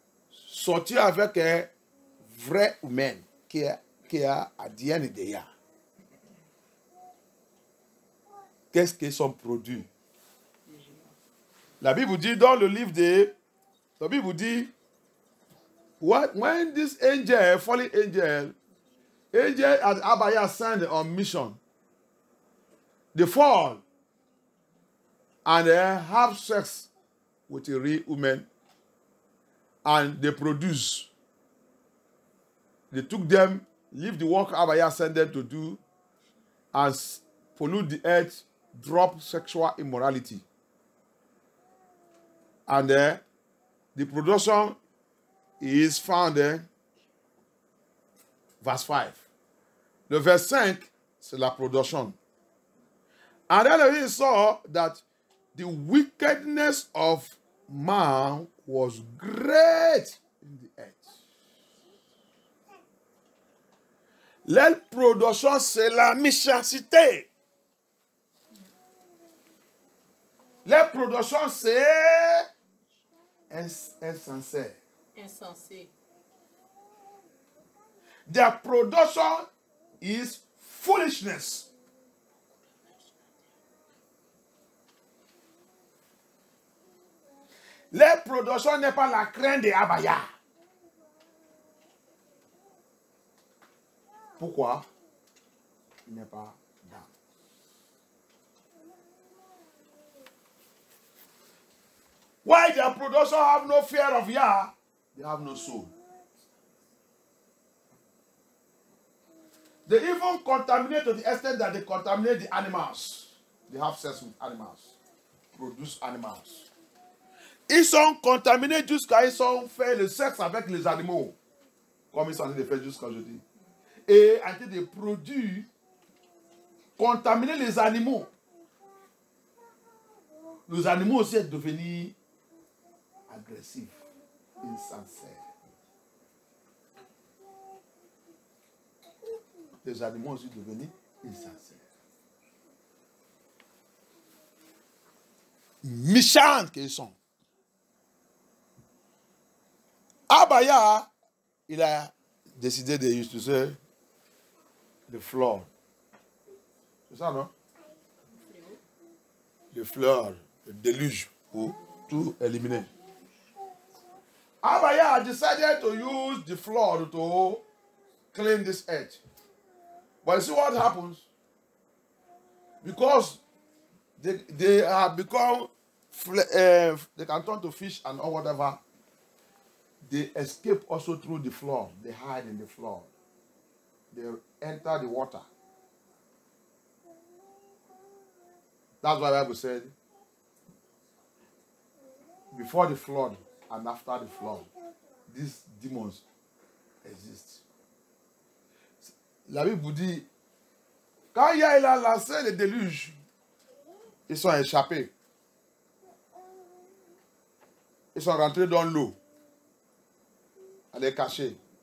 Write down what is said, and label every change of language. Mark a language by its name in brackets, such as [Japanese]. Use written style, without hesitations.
[French] Sortir avec un vrai humain qui a ADN de Yah. Qu'est-ce qu'ils sont produits? La Bible dit dans le livre de... La Bible dit, [English] when this angel, fallen angel at Abaya sent on mission, they fall and they have sex with a real woman and they produce. They took them, leave the work Abaya sent them to do, and pollute the earth, drop sexual immorality. And the production is found there. Verse 5. [French] Le verse 5, c'est la production. [English] And then he saw that the wickedness of man was great in the earth. [French] La production, c'est la méchanceté. La production, c'est insensé. Insensé. [English] Their production is foolishness. [French] La production n'est pas la crainte de Abaya. Pourquoi? Il n'est pas d'âme. [English] Why their production have no fear of Yah? They have no soul. They even contaminate to the extent that they contaminate the animals. They have sex with animals. Produce animals. [French] Ils sont contaminés jusqu'à ils ont fait le sexe avec les animaux. Comme ils sont en train de faire jusqu'à aujourd'hui. Et en train de produire, contaminer les animaux. Les animaux aussi sont devenus agressifs, insensés. Les animaux aussi devenus insensés. Méchants qu'ils sont. Abaya, il a décidé de utiliser le flore. C'est ça, non? le flood, le déluge pour tout éliminer. [English] Abaya decided to use the flood to clean this earth. But you see what happens? Because they have become, they can turn to fish and or whatever. They escape also through the flood. They hide in the flood. They enter the water. That's why the Bible said, before the flood and after the flood, these demons exist. [French] La Bible dit, quand il a lancé le déluge, ils sont échappés. Ils sont rentrés dans l'eau. Aller cacher.